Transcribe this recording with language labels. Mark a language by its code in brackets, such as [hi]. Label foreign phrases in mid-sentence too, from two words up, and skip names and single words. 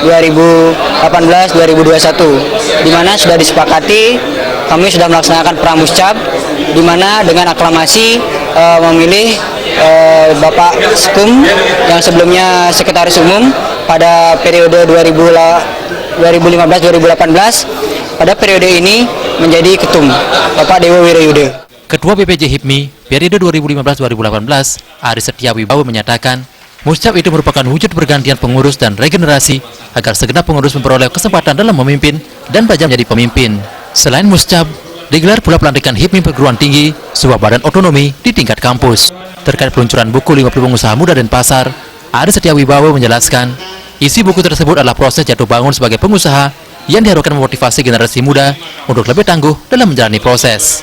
[id] 2018-2021, di mana sudah disepakati kami sudah melaksanakan Pramuscap, di mana dengan aklamasi memilih Bapak Skum yang sebelumnya Sekretaris Umum pada periode 2015-2018, pada periode ini menjadi Ketum, Bapak Dewa Wiruyude. Ketua BPC HIPMI periode 2015-2018, Ari Setia Wibawa menyatakan, Muscap itu merupakan wujud pergantian pengurus dan regenerasi agar segenap pengurus memperoleh kesempatan dalam memimpin dan belajar menjadi pemimpin. Selain Muscap, digelar pula pelantikan HIPMI perguruan tinggi, sebuah badan otonomi di tingkat kampus. Terkait peluncuran buku 50 pengusaha muda Denpasar, Ari Setia Wibawa menjelaskan, isi buku tersebut adalah proses jatuh bangun sebagai pengusaha yang diharapkan memotivasi generasi muda untuk lebih tangguh dalam menjalani proses.